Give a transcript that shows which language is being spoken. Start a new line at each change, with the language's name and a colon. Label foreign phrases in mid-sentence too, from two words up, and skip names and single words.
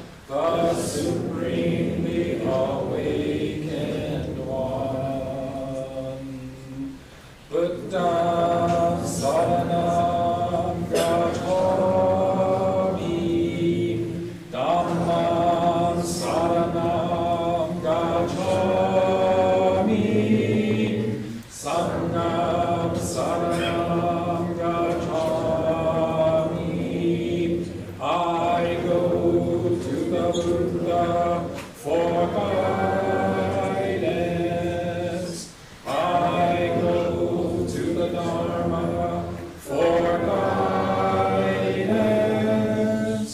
English: the supremely awakened one.
Pali: Buddha Saranam Gacchami, Dhammam Saranam Gacchami, Sangham Saranam Gacchami.
English: I go to the Buddha for guidance. I go to the Dharma for guidance.